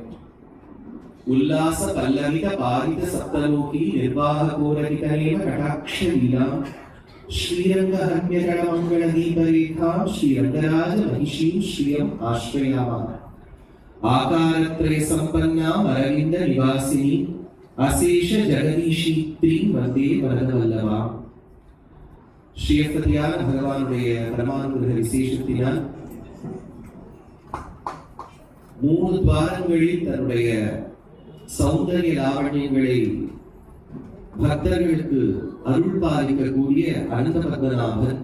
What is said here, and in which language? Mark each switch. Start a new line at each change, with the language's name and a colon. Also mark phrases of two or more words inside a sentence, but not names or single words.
Sanskrit: उल्लास पल्लवित पारित सप्तलोकी निर्वाहकोरहितनेम कटाक्षलीलां श्रीरङ्गहन्यजडमङ्गलदीपरेखां श्रीरङ्गराज महिषीं श्रियम् आश्रयामः। आकारत्रय सम्पन्नाम् अरविन्द निवासिनी अशेष जगदीशीत्रीं वन्दे वरदवल्लभाम्।
Tamil: ஸ்ரீயப்பதியான பகவானுடைய பரமானுகிரக விசேஷத்தினால் 3 துவாரங்களில் தன்னுடைய சௌந்தரிய லாவண்யங்களை பக்தர்களுக்கு அருள் பாலிக்கக்கூடிய அனந்த பத்மநாபன்.